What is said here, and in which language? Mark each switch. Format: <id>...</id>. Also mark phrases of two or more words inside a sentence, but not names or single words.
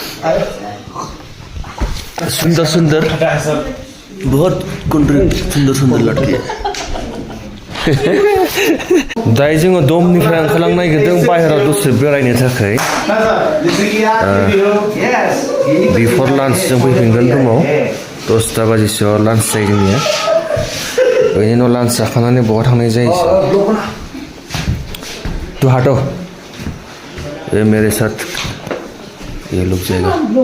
<hi>सुन्दर बहुत सुन्दर लड़की</hi> <brx>दायो जोङो दमनिफ्राय ओंखारलांनो नागिरदों बाहेराव दसे बेरायनो थाखाय</brx> <en>before lunch</en> <brx>जों फैफिनगोन रुमाव 10टा बाजिसोआव लान्च जायो जोंनिया बेनि उनाव लान्च जाखांनानै बहा थांनाय जायो</brx> <hi>तू हटो ये मेरे साथ ये लोग जाएगा</hi>